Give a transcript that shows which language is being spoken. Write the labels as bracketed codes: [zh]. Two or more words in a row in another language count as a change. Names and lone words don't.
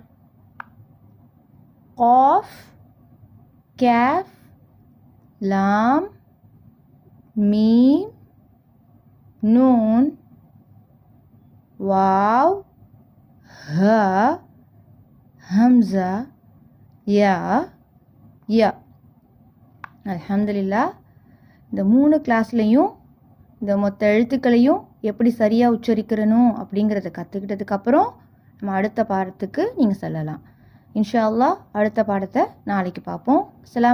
[ar] قاف كاف لام ميم نون، واو هاء همزة ياء ياء. [ta] அல்ஹம்துலில்லாஹ். இந்த 3 கிளாஸ்லையும் இந்த மொத்த எழுத்துக்களையும் எப்படி சரியாக உச்சரிக்கிறணும் அப்படிங்கிறத கற்றுக்கிட்டதுக்கப்புறம் நம்ம அடுத்த பாடத்துக்கு நீங்கள் செல்லலாம். [ar] إن شاء الله [ta] அடுத்த பாடத்தை நாளைக்கு பார்ப்போம்.